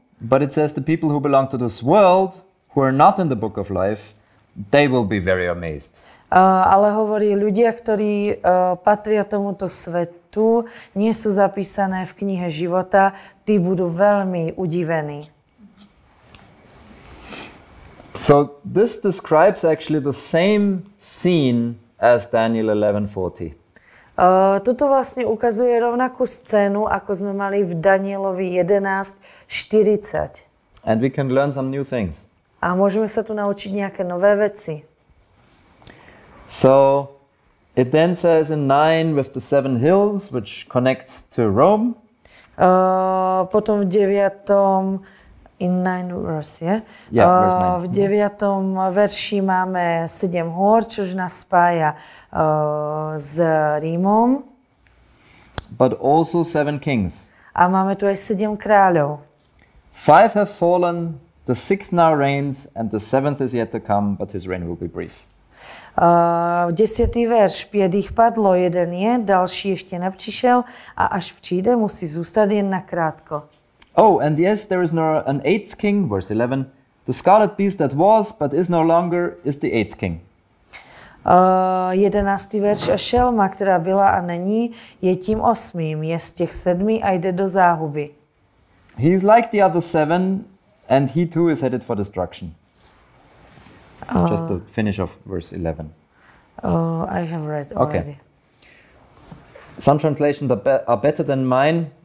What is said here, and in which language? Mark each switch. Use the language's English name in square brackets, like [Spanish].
[English] But it says the people who belong to this world, who are not in the book of life, they will be very amazed. [Slovak] Ale hovorí, ľudia, ktorí patria tomuto svetu, nie sú zapísané v knihe života, tí budú veľmi udivení. [English] So this describes actually the same scene as Daniel 11:40. [Slovak] Toto vlastne ukazuje rovnakú scénu, ako sme mali v Danielovi 11:40. [English] And we can learn some new things. [Slovak] A môžeme sa tu naučiť nejaké nové veci. [English] So it then says in 9 with the 7 hills, which connects to Rome. [Slovak] Potom v 9. [English] In 9 verse, yeah? Verse 9. [Slovak] V 9. verši máme 7 hôr, čož nás spája s Rímom. [English] But also 7 kings. [Slovak] A máme tu aj 7 kráľov. [English] 5 have fallen, the 6th now reigns, and the 7th is yet to come, but his reign will be brief. 10. [Czech] verš, 5 jich padlo, jeden je, další ještě nepřišel a až přijde, musí zůstat jen nakrátko. [English] Oh, and yes, there is an 8th king, verse 11. The scarlet beast that was, but is no longer, is the 8th king. 11. [Czech] verš, a šelma, která byla a není, je tím 8. Je z těch 7 a jde do záhuby. [English] He is like the other 7, and he too is headed for destruction. Just the finish of verse 11. I have read already. Okay. Some translations are better than mine.